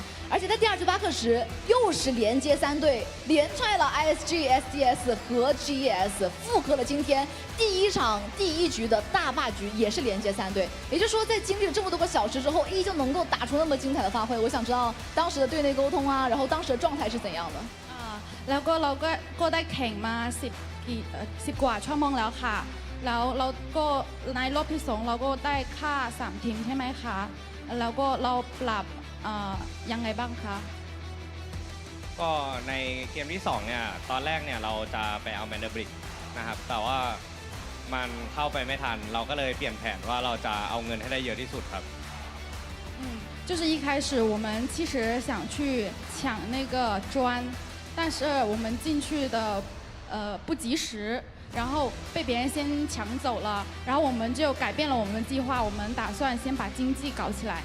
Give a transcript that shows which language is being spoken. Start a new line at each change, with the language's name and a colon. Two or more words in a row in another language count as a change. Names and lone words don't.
Chinese: 而且在第2局巴克什又是连接3队，连踹了 ISG、SDS 和 GES， 复刻了今天第1局的大霸局，也是连接3队。也就是说，在经历了这么多个小时之后，依旧能够打出那么精彩的发挥。我想知道当时的队内沟通啊，然后当时的状态是怎样的？
Thai: แล้วก็เราก็ได้แข่งมา10กว่าชั่วโมงแล้วค่ะแล้วเราก็ในรอบที่2เราก็ได้ฆ่า3ทีมใช่ไหมคะแล้วก็เราปรับยังไงบ้างคะ ก็ในเกมที่2เนี่ยตอนแรกเนี่ยเราจะไปเอาแมนเดอร์บริกนะครับแต่ว่ามันเข้าไปไม่ทันเราก็เลยเปลี่ยนแผนว่าเราจะเอาเงินให้ได้เยอะที่สุดครับ
Chinese: 就是一开始我们其实想去抢那个砖，但是我们进去的不及时，然后被别人先抢走了，然后我们就改变了我们的计划，我们打算先把经济搞起来。